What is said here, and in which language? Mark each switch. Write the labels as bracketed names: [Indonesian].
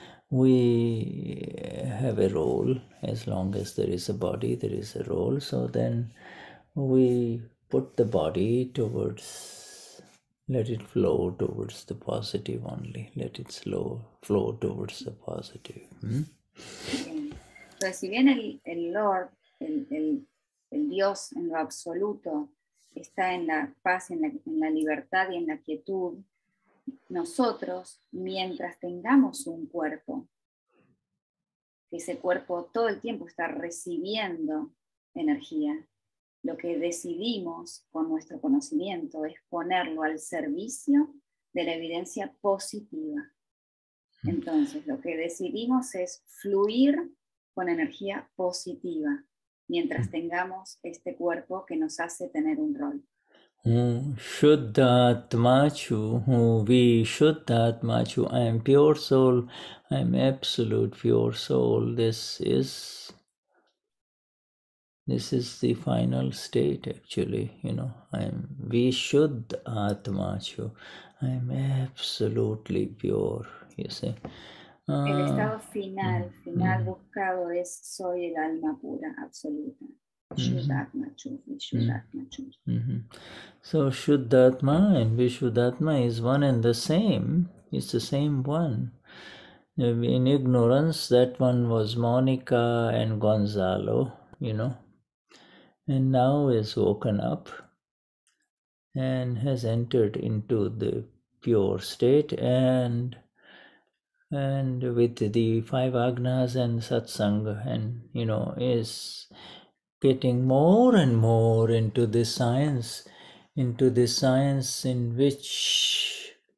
[English] We have a role. As long as there is a body, there is a role. So then we put the body towards let it flow towards the positive only. Let it flow towards the positive. [Spanish] Bien. Entonces, si bien el Lord, el Dios en lo absoluto, está en la paz, en la libertad y en la quietud, nosotros, mientras tengamos un cuerpo, que ese cuerpo todo el tiempo está recibiendo energía, lo que decidimos con nuestro conocimiento es ponerlo al servicio de la evidencia positiva. Entonces, lo que decidimos es fluir con energía positiva, mientras tengamos este cuerpo que nos hace tener un rol. [Gujarati] Vishuddhatma chu, Vishuddhatma chu, [English] I am pure soul, I am absolute pure soul. This is the final state actually, I am [Gujarati] Vishuddhatma chu, [English] I am absolutely pure, you see. [Spanish] El estado final buscado es soy el alma pura, absoluta. [Gujarati] Vishuddhatma chu, Vishuddhatma chu. [English] So Shuddhatma and Vishuddhatma is one and the same. It's the same one. In ignorance, that one was Monica and Gonzalo, and now is woken up and has entered into the pure state, and with the 5 agnas and satsanga, and is getting more and more into this science in which